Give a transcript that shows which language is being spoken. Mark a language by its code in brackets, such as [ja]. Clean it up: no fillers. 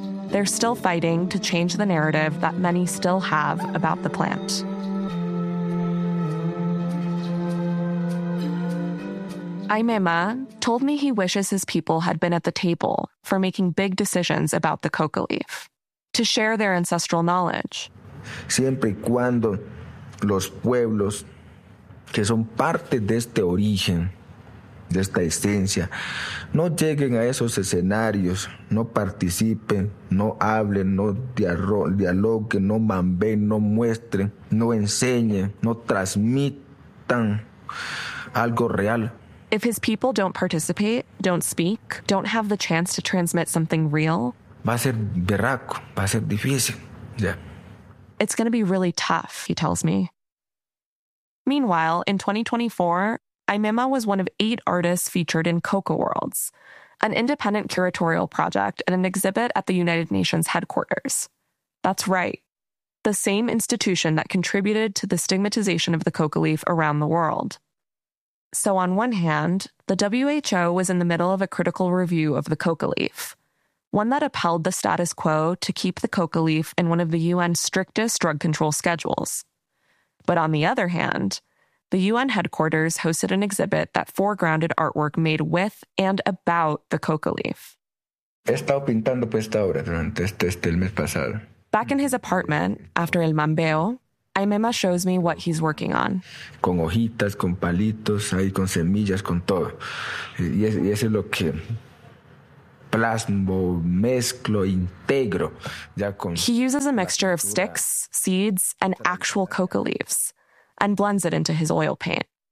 [en] They're still fighting to change the narrative that many still have about the plant. Aymema told me he wishes his people had been at the table for making big decisions about the coca leaf, to share their ancestral knowledge. [es] Siempre y cuando los pueblos que son parte de este origen, de esta esencia, no lleguen a esos escenarios, no participen, no hablen, no dialoguen, no mamben, no muestren, no enseñen, no transmitan algo real. [en] If his people don't participate, don't speak, don't have the chance to transmit something real, [es] va a ser berraco, va a ser difícil, [en] yeah. It's going to be really tough, he tells me. Meanwhile, in 2024, Aymema was one of 8 artists featured in Coca Worlds, an independent curatorial project at an exhibit at the United Nations headquarters. That's right, the same institution that contributed to the stigmatization of the coca leaf around the world. So on one hand, the WHO was in the middle of a critical review of the coca leaf, one that upheld the status quo to keep the coca leaf in one of the UN's strictest drug control schedules. But on the other hand, the UN headquarters hosted an exhibit that foregrounded artwork made with and about the coca leaf. [es] He estado pintando pues esta obra durante el mes pasado. [en] Back in his apartment, after El Mambeo, Aymema shows me what he's working on. [es] Con hojitas, con palitos, ahí con semillas, con todo. Y eso es lo que plasmo, mezclo, integro. Ya con [en] he uses a mixture of sticks, seeds, and actual coca leaves, and blends it into his oil paint.